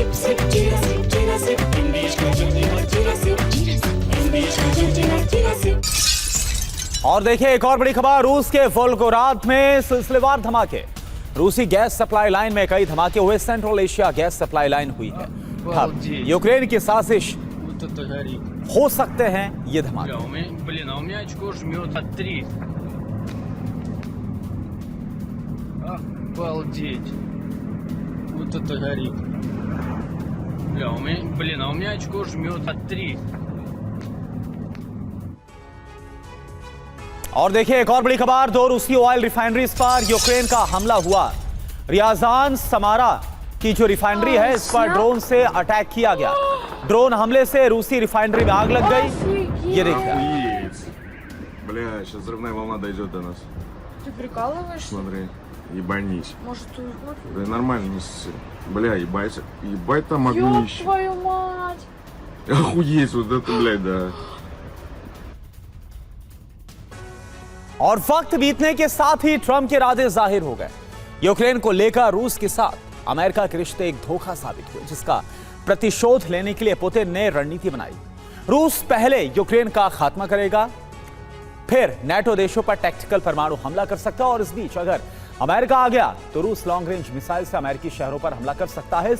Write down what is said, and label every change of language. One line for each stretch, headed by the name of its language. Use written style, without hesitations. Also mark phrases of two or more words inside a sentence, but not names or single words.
Hindi: और देखिए एक और बड़ी खबर, रूस के वोल्गोग्राद में सिलसिलेवार धमाके। रूसी
English: gas supply line
Hindi: में कई धमाके हुए।
English: Central Asia gas supply line
Hindi: हुई है ठप। यूक्रेन की साजिश हो सकते हैं ये धमाके।
Russian: Обалдеть. Вот это горит. Бля, у меня очко жмет от 3.
Hindi: और देखिए एक और बड़ी खबर, 2 रूसी
English: oil refineries
Hindi: पर यूक्रेन का हमला हुआ। रियाजान समारा की जो रिफाइनरी है, इस पर ड्रोन से अटैक किया गया। ड्रोन हमले से रूसी रिफाइनरी में आग लग गई। ये देखिए,
Russian: Бля, сейчас взрывная волна дойдет до нас. Ты прикалываешься? Смотри, ебанись. Может, ты... Да нормально, не ссы. Бля, ебать, ебать там Ёб огнище. твою мать! Охуеть, вот это, блядь, да.
Hindi: और वक्त बीतने के साथ ही ट्रंप के इरादे जाहिर हो गए। यूक्रेन को लेकर रूस के साथ अमेरिका के रिश्ते एक धोखा साबित हुए, जिसका प्रतिशोध लेने के लिए पुतिन ने रणनीति बनाई। रूस पहले यूक्रेन का खात्मा करेगा, फिर नाटो देशों पर टैक्टिकल परमाणु हमला कर सकता है, और इस बीच अगर अमेरिका आ गया तो रूस
English: long range
Hindi: मिसाइल से अमेरिकी शहरों पर हमला कर सकता है।